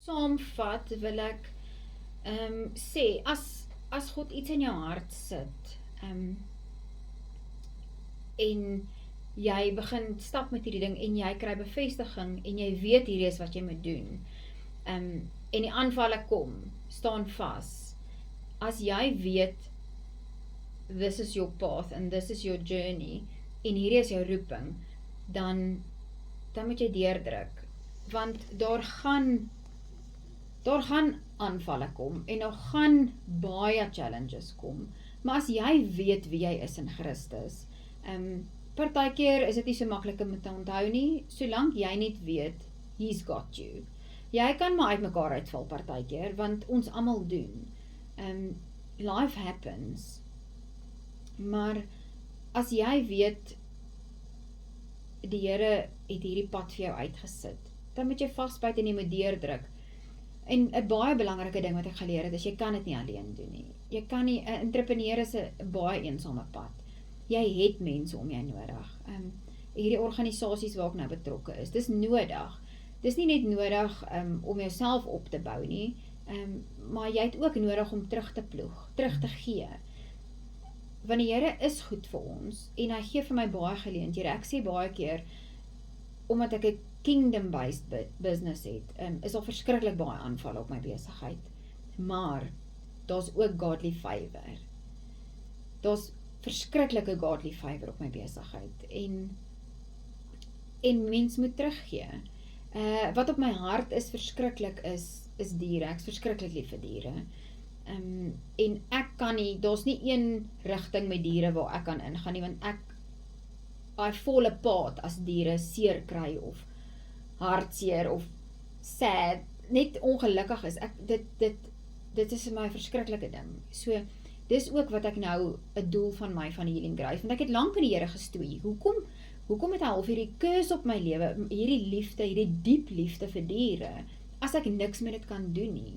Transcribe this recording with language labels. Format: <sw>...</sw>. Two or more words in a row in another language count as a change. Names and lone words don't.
<af>saamvat, wil ek sê, as God iets in jou hart sit, en jy begin stap met hierdie ding, en jy kry bevestiging, en jy weet hierdie is wat jy moet doen, en die aanvalle kom, staan vas. As jy weet,</af> <en>this is your path, and this is your journey,</en> <af>en hierdie is jou roeping, dan moet jy deurdruk, want daar gaan aanvalle kom, en daar gaan baie challenges kom, maar as jy weet wie jy is in Christus, partykeer is dit nie so maklik om te onthou nie, solank jy net weet,</af> <en>he's got you.</en> <af>Jy kan maar uit mekaar uitval partykeer, want ons almal doen.</af> <en>Life happens,</en> <af>maar as jy weet, die Here het hierdie pad vir jou uitgesit, dan moet jy vasbyt en jy moet deurdruk. En 'n baie belangrike ding wat ek geleer het, is jy kan dit nie alleen doen nie. Jy kan nie, 'n entrepreneur is 'n baie eensame pad. Jy het mense om jou nodig. Hierdie organisasies waar ek nou betrokke is, dis nodig. Dis nie net nodig om jouself op te bou nie, maar jy het ook nodig om terug te ploeg, terug te gee. Want die Here is goed vir ons, en hy gee vir my baie geleenthede. Ek sê baie keer, omdat ek 'n</af> <en>kingdom-based business</en> <af>het, is al verskriklik baie aanvalle op my besigheid. Maar, daar's ook</af> <en>godly favor.</en> <af>Daar's verskriklike</af> <en>godly favor</en> <af>op my besigheid. En mens moet teruggee. Wat op my hart is verskriklik is diere. Ek is verskriklik lief vir diere. En ek kan nie, daar's nie een rigting met diere waar ek kan ingaan nie, want</af> <en>I fall apart</en> <af>as diere seer kry, of hartseer, of sad, net ongelukkig is. Dit is vir my 'n verskriklike ding. So, dis ook wat ek nou 'n doel van Healing Grace, want ek het lank in die Here gestoei. Hoekom het hy al hierdie curse op my lewe, hierdie liefde, hierdie diep liefde vir diere, as ek niks met dit kan doen nie?</af>